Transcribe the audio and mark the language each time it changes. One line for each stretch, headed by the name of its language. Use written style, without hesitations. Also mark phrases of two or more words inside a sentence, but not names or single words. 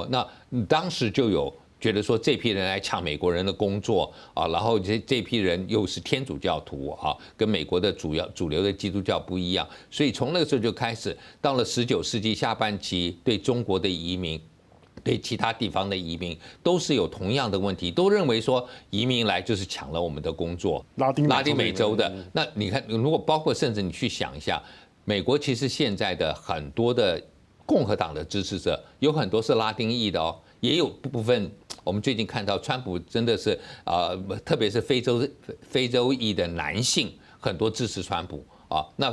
Chinese: 那當時就有覺得說這批人來搶美國人的工作啊，然後這批人又是天主教徒啊，跟美國的主流的基督教不一樣，所以從那個時候就開始，到了19世紀下半期，對中國的移民。對其他地方的移民都是有同樣的問題，都認為說移民來就是搶了我們的工作。拉丁美洲的，那你看，如果包括甚至你去想一下，美國其實現在的很多的共和黨的支持者，有很多是拉丁裔的哦，也有部分我們最近看到川普真的是特別是非洲裔的男性，很多支持川普啊，那。